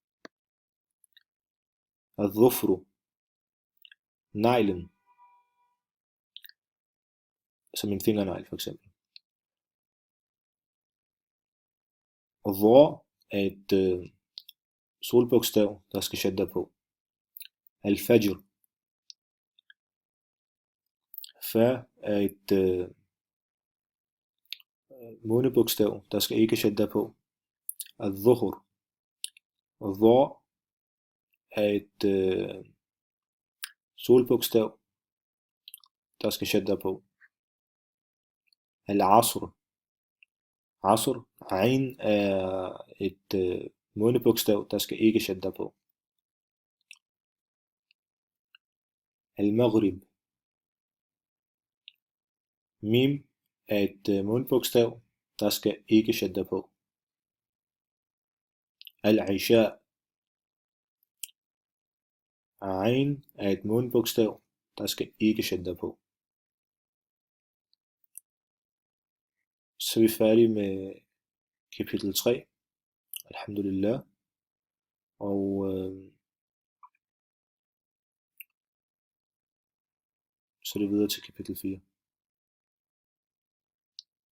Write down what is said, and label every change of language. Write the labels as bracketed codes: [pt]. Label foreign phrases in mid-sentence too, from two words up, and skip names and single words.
[da] Al-dhufru, neglen, som en fingernegl for eksempel. Og dha er et solbogstav, der skal shadda på. Al-fajr, fa er et månebogstav, der skal ikke shadda på. Al-dhuhr, og dha er et solbogstav, der skal shadda på. [ar] العصر، عصر, [da] ain er et månebogstav, der skal ikke shadda på. Al-maghrib, mim er et månebogstav, der skal ikke shadda på. Al-isha, ain er et månebogstav, der skal ikke shadda på. Så er vi færdige med kapitel 3. Alhamdulillah. Og så er det videre til kapitel 4.